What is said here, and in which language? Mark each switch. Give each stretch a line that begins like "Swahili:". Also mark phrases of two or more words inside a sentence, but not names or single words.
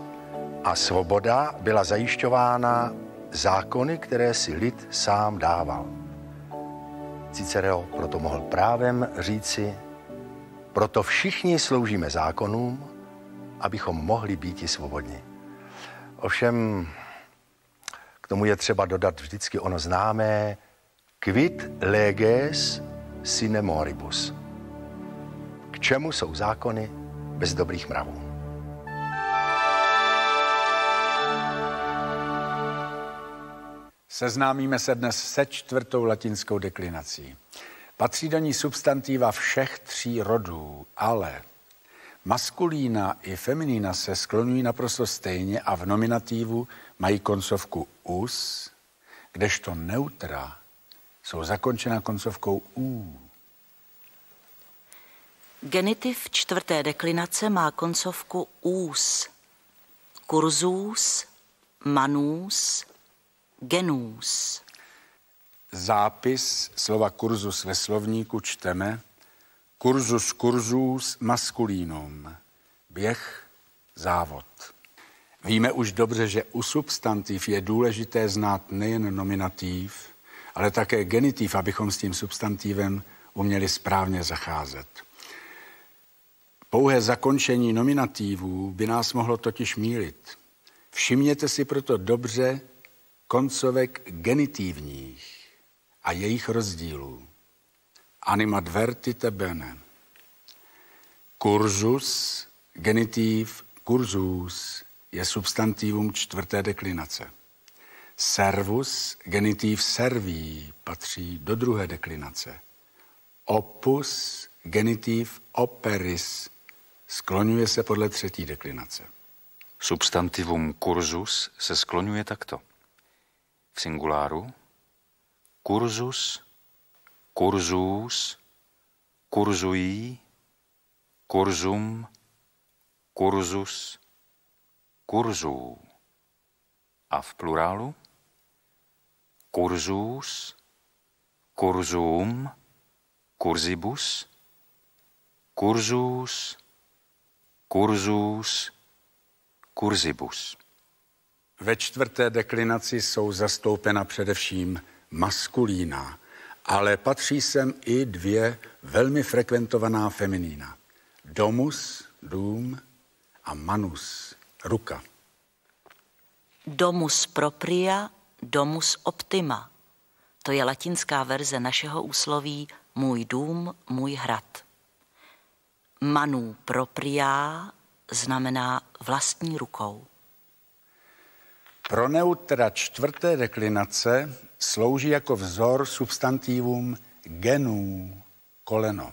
Czech: A svoboda byla zajišťována zákony, které si lid sám dával. Cicero proto mohl právem říci, proto všichni sloužíme zákonům, abychom mohli být i svobodní. Ovšem, k tomu je třeba dodat vždycky ono známé
Latin: quid leges sine moribus.
Czech: K čemu jsou zákony bez dobrých mravů? Seznámíme se dnes se 4. latinskou deklinací. Patří do ní substantiva všech 3 rodů, ale maskulína i feminína se skloňují naprosto stejně a v nominativu mají koncovku us, kdežto neutra jsou zakončena koncovkou u. Genitiv 4. deklinace má koncovku ús.
Latin: Kurzus, manus, genus.
Czech: Zápis slova kurzus ve slovníku čteme
Latin: cursus cursus masculinum,
Czech: běh, závod. Víme už dobře, že u substantiv je důležité znát nejen nominativ, ale také genitiv, abychom s tím substantivem uměli správně zacházet. Pouhé zakončení nominativů by nás mohlo totiž mýlit. Všimněte si proto dobře koncovek genitivních a jejich rozdílů.
Latin: Animat vertite bene.
Czech: Cursus, genitiv, cursus je substantivum 4. deklinace. Servus, genitiv serví, patří do 2. deklinace. Opus, genitiv operis, skloňuje se podle 3. deklinace. Substantivum cursus se skloňuje takto. V singuláru
Latin: cursus, cursus, cursuí, cursum, cursus, cursů.
Czech: A v plurálu
Latin: cursus, cursum, cursibus, cursus, cursus, cursibus.
Czech: Ve 4. deklinaci jsou zastoupena především maskulína, ale patří sem i 2 velmi frekventovaná feminína. Domus, dům, a manus, ruka.
Latin: Domus propria, domus optima.
Czech: To je latinská verze našeho úsloví můj dům, můj hrad.
Latin: Manu propria
Czech: znamená vlastní rukou. Pro neutra 4. deklinace slouží jako vzor substantivum genů, koleno.